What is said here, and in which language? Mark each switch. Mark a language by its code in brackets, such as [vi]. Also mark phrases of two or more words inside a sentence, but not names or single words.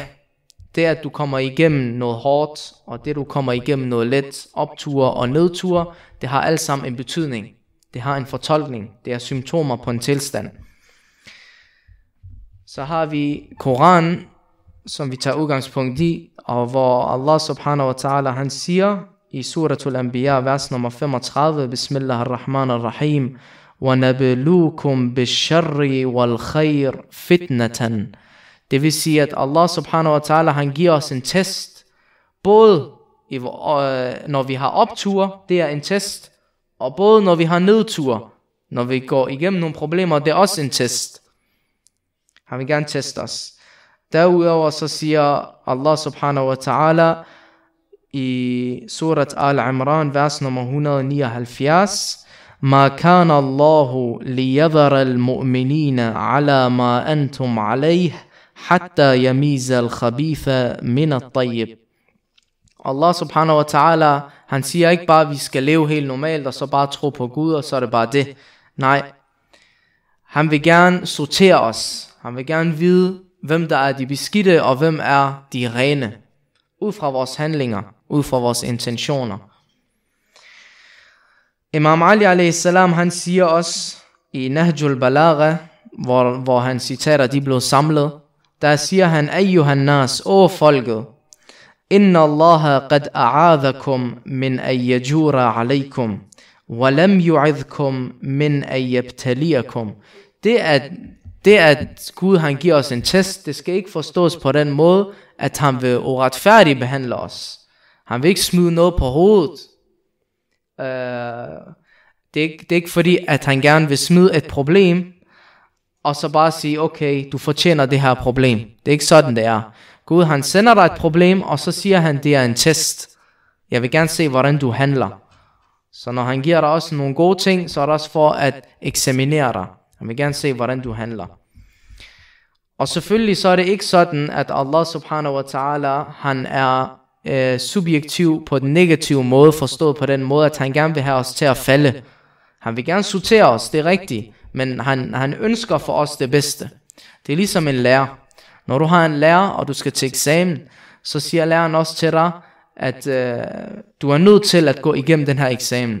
[da] Det at du kommer igennem noget hårdt, og det du kommer igennem noget let, opture og nedture, det har alt sammen en betydning. Det har en fortolkning. Det er symptomer på en tilstand. Så har vi Koran, som vi tager udgangspunkt i, og hvor [ar] الله سبحانه وتعالى, [da] han siger i suratul Anbiya, vers nummer 35, [ar] Bismillahirrahmanirrahim, وَنَبْلُوكُمْ بِالشَّرِّ وَالْخَيْرِ فِتْنَةً. [da] Det vil sige, at [ar] الله سبحانه وتعالى, [da] han giver os en test, både når vi har optur, det er en test, og både når vi har nedtur, når vi går igennem nogle problemer, det er også en test. Han vil gerne teste os. Derudover så siger [ar] الله سبحانه وتعالى [da] i surat Al-Imran, vers nummer 179, [ar] ما كان الله ليذر المؤمنين على ما أنتم عليه حتى يميز الخبيث من الطيب. الله سبحانه وتعالى, [da] han siger ikke bare, at vi skal leve helt normalt, og så bare tro på Gud, og så er det bare det. Nej, han vil gerne sortere os. Han vil gerne vide, hvem der er de beskidte, og hvem er de rene. Ud fra vores handlinger, ud fra vores intentioner. Imam Ali a.s. han siger også i Nahjul Balagha, hvor han citater, de blev samlet. Der siger han, [ar] أيها الناس, [da] o folket, [ar] إن الله قد أعاذكم من أن يجور عليكم ولم يعذكم من أن يبتليكم. [da] Det at Gud han giver os en test, det skal ikke forstås på den måde, at han vil uretfærdigt behandle os. Han vil ikke smide noget på hovedet. Det er ikke fordi, at han gerne vil smide et problem, og så bare sige, okay, du fortjener det her problem. Det er ikke sådan, det er. Gud han sender dig et problem, og så siger han, det er en test. Jeg vil gerne se, hvordan du handler. Så når han giver dig også nogle gode ting, så er det også for at eksaminere dig. Han vil gerne se, hvordan du handler. Og selvfølgelig så er det ikke sådan, at [ar] الله سبحانه وتعالى, [da] han er subjektiv på den negative måde, forstået på den måde, at han gerne vil have os til at falde. Han vil gerne sortere os, det er rigtigt, men han ønsker for os det bedste. Det er ligesom en lærer. Når du har en lærer, og du skal til eksamen, så siger læreren også til dig, at du er nødt til at gå igennem den her eksamen.